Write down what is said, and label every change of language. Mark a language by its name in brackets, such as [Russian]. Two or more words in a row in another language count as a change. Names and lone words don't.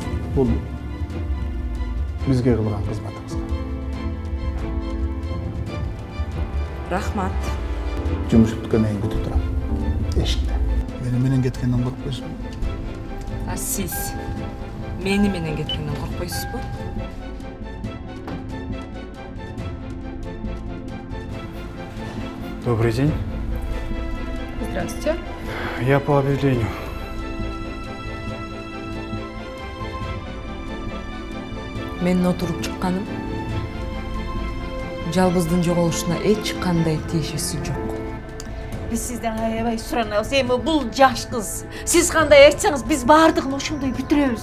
[Kyrgyz] бул бизге кылган кызматыңызга. Рахмат. Жумуш бүткөндөн кийин күтүп турам. Эшикте. Менен кеткенден коркпойсуңбу? А сиз мени менен кеткенден коркпойсузбу? [Russian] Добрый день. Здравствуйте. Я по объявлению. [Kyrgyz] Менин отуруп чыкканым жалбыздын жоголушуна эч кандай тиешеси жок. Биз сизден aябай суранабыз. Эми бул жаш кыз. Siz кандай айтсаңыз, biz баардыгын ошондой бүтүрөбүз.